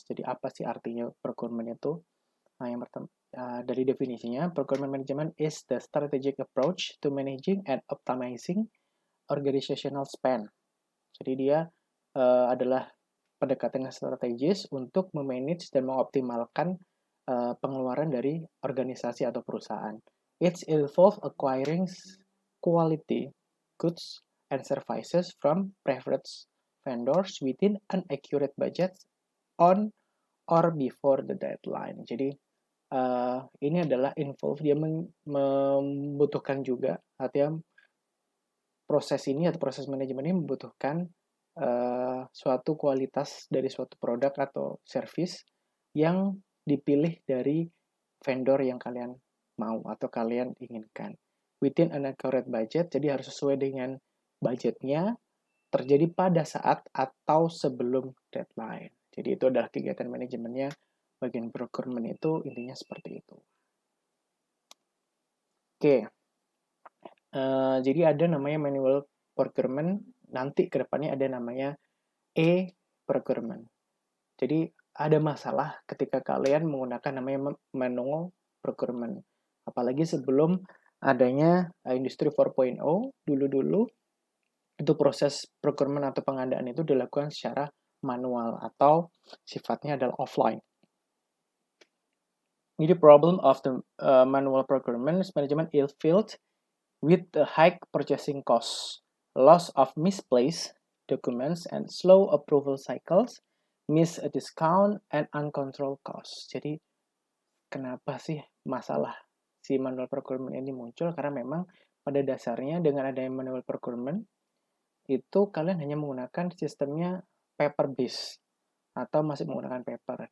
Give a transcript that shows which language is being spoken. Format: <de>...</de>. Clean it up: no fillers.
<id>Jadi apa sih artinya procurement itu? Nah, yang pertama, dari definisinya,</id> <en>procurement management is the strategic approach to managing and optimizing organizational spend.</en> <id>Jadi dia adalah pendekatan yang strategis untuk memanage dan mengoptimalkan pengeluaran dari organisasi atau perusahaan.</id> <en>It involves acquiring quality goods and services from preferred vendors within an accurate budget on or before the deadline.</en> <id>Jadi ini adalah involve dia membutuhkan juga, artinya proses ini atau proses manajemen ini membutuhkan suatu kualitas dari suatu produk atau service yang dipilih dari vendor yang kalian mau atau kalian inginkan.</id> <en>Within an accurate budget,</en> <id>jadi harus sesuai dengan budgetnya, terjadi pada saat atau sebelum deadline. Jadi itu adalah kegiatan manajemennya, bagian procurement itu intinya seperti itu. Oke, jadi ada namanya manual procurement, nanti ke depannya ada namanya e-procurement. Jadi ada masalah ketika kalian menggunakan namanya manual procurement. Apalagi sebelum adanya industri 4.0, dulu-dulu itu proses procurement atau pengadaan itu dilakukan secara manual atau sifatnya adalah offline.</id> <en>The problem of the manual procurement management is filled with the high purchasing costs, loss of misplaced documents, and slow approval cycles, miss a discount, and uncontrolled costs.</en> <id>Jadi, kenapa sih masalah si manual procurement ini muncul? Karena memang pada dasarnya dengan adanya manual procurement, itu kalian hanya menggunakan sistemnya paper based atau masih menggunakan paper.</id>